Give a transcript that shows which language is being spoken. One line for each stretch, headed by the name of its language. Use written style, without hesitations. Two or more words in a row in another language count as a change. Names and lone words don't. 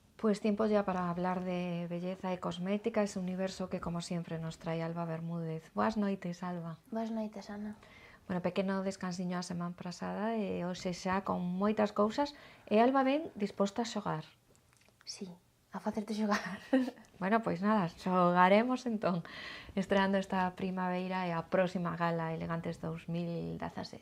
Spanish: Pues tiempo ya para hablar de belleza e cosmética, ese universo que como siempre nos trae Alba Bermúdez.
Galician: Boas noites, Alba. Boas noites, Ana. Bueno, pequeno descansiño a semana pasada e hoxe xa con moitas cousas e Alba ben disposta a xogar. Sí, a facerte xogar. Bueno, pois nada, xogaremos entón, estreando esta primavera e a próxima gala Elegantes 2017.